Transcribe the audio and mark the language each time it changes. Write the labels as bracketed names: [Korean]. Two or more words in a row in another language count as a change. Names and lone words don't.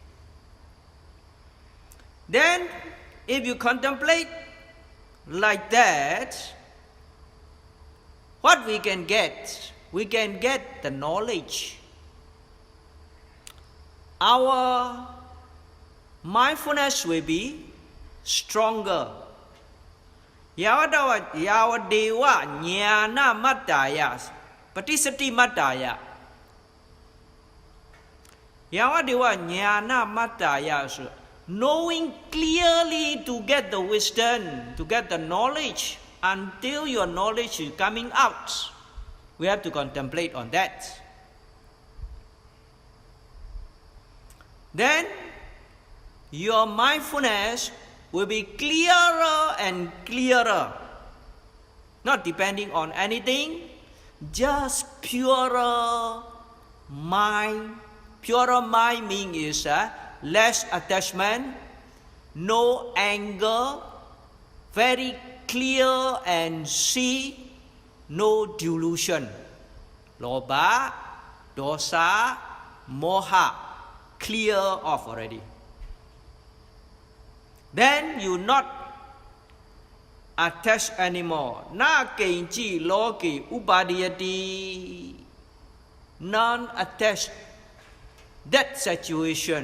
[English] Then, if you contemplate like that, what we can get? We can get the knowledge. Our mindfulness will be stronger. [Pali] Yawa dewa jnana mattaya, patisati mattaya. Yawa dewa jnana mattaya, [English] knowing clearly to get the wisdom, to get the knowledge. Until your knowledge is coming out, we have to contemplate on that. then your mindfulness will be clearer and clearer, not depending on anything, just purer mind. Purer mind means less attachment, no anger, very clear and see, no delusion. [Pali] Lobha, dosa, moha, [English] clear off already. Then you not attached anymore. [Pali] Na kenchi loki upadiyati. [English] Non-attached. That situation.